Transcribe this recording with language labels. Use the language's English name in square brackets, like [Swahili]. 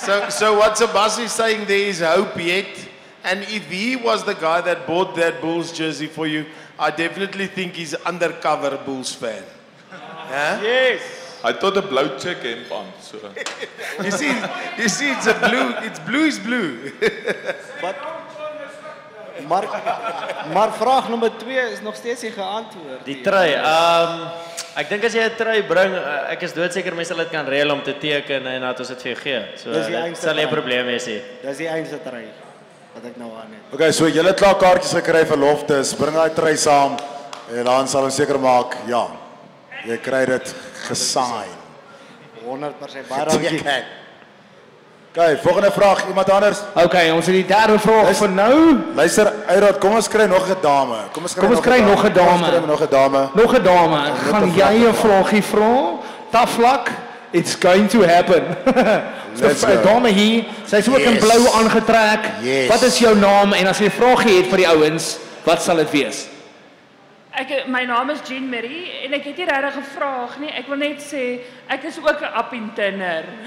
[English] So what Sebastian is saying there is hope yet. And if he was the guy that bought that Bulls jersey for you, I definitely think he's undercover Bulls fan. Yeah? Yes. [Afrikaans] Hy tot 'n blou check hemp aan, so. [English] You see it's blue is blue. [Afrikaans] Maar vraag nommer 2 is nog steeds nie geantwoord. Die try. Ek dink as jy 'n try bring, ek is doodseker mense sal dit kan reël om te teken en dat ons dit vir jou gee. So dit sal nie 'n probleem wees nie. Dis die enigste try wat ek nou aan het. Okay, so julle het klaar kaartjies gekry vir Loftus. Bring daai try saam en dan sal ons seker maak, ja. Jy kry dit gesign. 100% baie dankie. Okay, volgende vraag, iemand anders? Okay, ons het die derde vraag vir nou. Luister, Eyrod, kom ons kry nog 'n dame. Kom ons kry nog 'n dame. Nog 'n dame. Nog 'n dame. Gaan jy 'n vraagie vra? [English] Taflak, it's going to happen. [Afrikaans] So, dame hier, sy is ook in blou aangetrek. Wat is jou naam en as jy 'n vraagie het vir die ouens, wat sal dit wees? My naam is Jean Marie en ek het nie regtig 'n vraag nie. Ek wil net sê ek is ook 'n appintinner.